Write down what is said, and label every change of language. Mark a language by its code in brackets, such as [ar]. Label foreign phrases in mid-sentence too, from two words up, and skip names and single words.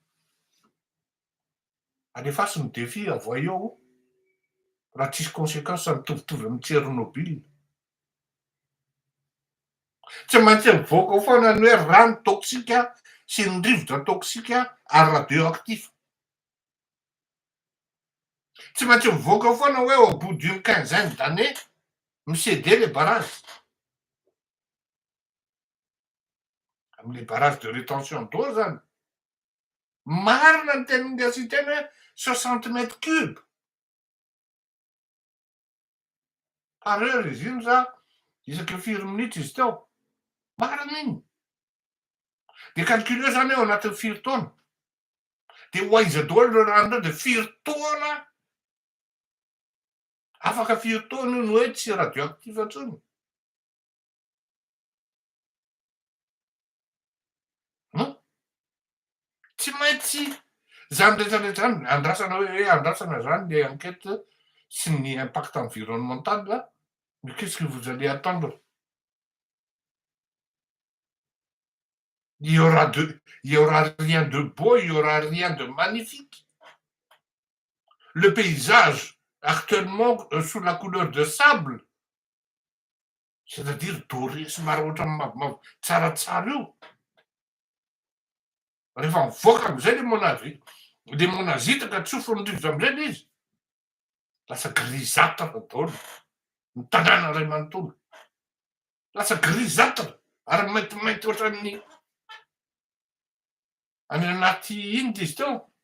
[mg] Alefasy ny défi avy eo raha tsisy conséquence mitovitovy amin'ny Tchernobyl. Tsy maintsy mivoaka foana ny hoe rano toksika sy ny rivotra toksika ary radioactif. Tsy maintsy mivoaka foana hoe [fr] au bout d'une quinzaine d'années [mg] Micédé [fr] le barrage. Am'le barrage de rétention d'eau zany. [mg] Marina ny teny gasiteny hoe [fr] 60 mètres cube par heure [mg] izy iny za isaky 4 minitra izy teo. Marina iny. De calculeo zany eo anatin'ny 4 taona. De hoaiza daholo le rano reo de 4 taona. Afaka 4 taona io no hoe tsy radioactif intsony. Tsy maintsy zany rehetrarehetra zany andrasana hoe andrasana zany le enquête sy ny [fr] impact environnemental [mg] là. [fr] Mais qu'est-ce que vous allez attendre? Il y aura rien de beau, il y aura rien de magnifique. Le paysage, actuellement, sous la couleur de sable, c'est-à-dire doré [mg] somary ohatrany mavomavo tsaratsara io. Rehefa mivoaka am'izay le monazita ka tsofony rivotra am'izay le izy. Lasa grisâtre daholo ny tanàna ray manontolo. Lasa grisâtre ary maintimainty ohatran'ny any anaty ino izy teo?